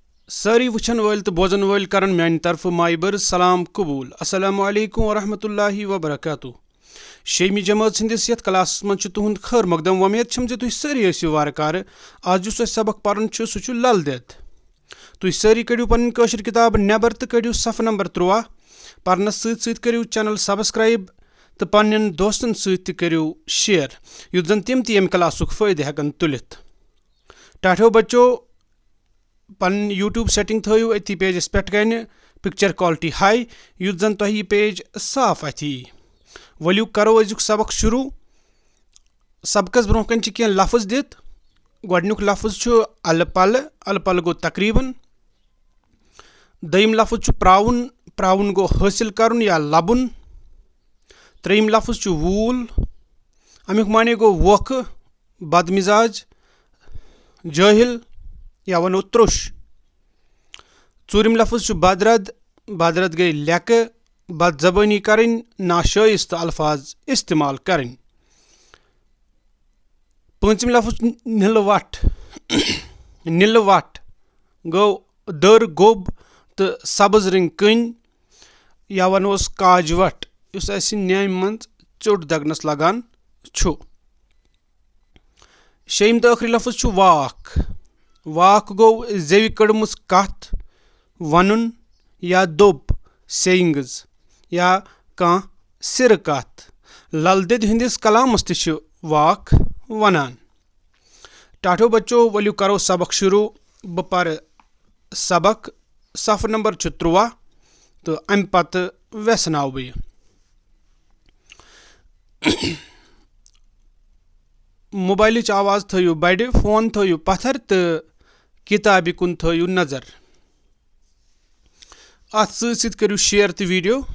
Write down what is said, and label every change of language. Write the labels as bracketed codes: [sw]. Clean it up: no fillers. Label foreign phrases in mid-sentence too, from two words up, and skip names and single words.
[ks] सारी वुचन वल तो बोजन वल करन म्यान तरफ माइबर सलाम कबूल [ar] السلام عليكم ورحمة الله وبركاته. [ks] शेमी जमात सिंदिस यथ क्लास मज तुहद खैर मकदम। उम्मीद छम जे तुह सारी ٲسِو वारकार। आज जुस अस सबक परन छु सु छु लल देद। तुह सारी कड़ियो पन कशर किताब नेबर तो कड़ियो सफ नंबर 13 परनस सत करियो [en] channel subscribe [ks] तो पन्न दोस्तन सत करियो शेयर युथ जन तिम यम क्लासुक फायदे हेकन तुलित। टाठो बच्चो पन यूट्यूब सेटिंग थो अति पेजस पे गन [en] picture quality high [ks] युथ जन तुह यह पेज साफ अथी। वलियो करो अजुक सबक शुरू। सबकस ब्रोह कन कह लफ्ज दित। गोडनुक लफ्ज छु अल पल गो तकरीबन। दयिम लफ्ज छु प्राउन, प्राउन गो हासिल करन या लबुन। त्रेयिम लफ्ज छु वूल, अमुक माने गो वोख, बदमिजाज, जाहिल या वनो त्रुश। चूरिम लफ्ज छु बदरद, बदरद गई लेक, बदजबानी करें, नाशाइस्त अल्फाज इस्तेमाल करें। पंचम लफ्ज निलवट, निलवट गो दर गोब तो सब्ज रंग कन या वनोस काजवट युस अस न्याम मंज चोट दगनस लगान छु। शेम तो आखिरी लफ्ज छु वाक। वाक गो जेवि कड़मुस कथ वनुन या दोप सेइंग्स या कह सिर कथ। ललदेद हिंदिस कलामस छु वाक वनान। टाठो बच्चो वलियो करो सबक शुरू। ब पर सबक सफ नंबर 13 तो अम पत व्यसनाव बह। मोबाइल आवाज थो बड़, फोन थो पत्थर तो किताबि कुन थो नजर। अत सत करियो शेयर तो वीडियो।